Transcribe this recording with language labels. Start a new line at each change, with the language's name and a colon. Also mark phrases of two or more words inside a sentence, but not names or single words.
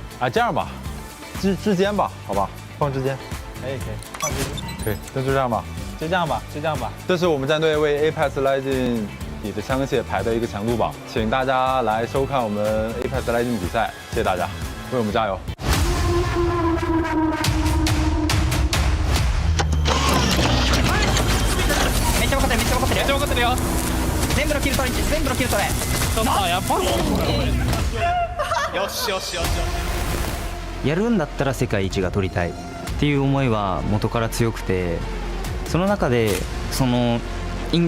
Chinese: 啊，这样吧，之间吧，好吧，放之间。可以，放之间。可以，那就这样吧。就这样吧。这是我们战队为 Apex Legends 里的枪械排的一个强度榜，请大家来收看我们 Apex Legends 比赛，谢谢大家，为我们加油。
Japanese: めっちゃ分かってるよ全部のキルトレちょっとやばいよしやるんだったら世界一が取りたいっていう思いは元から強くてその中でその引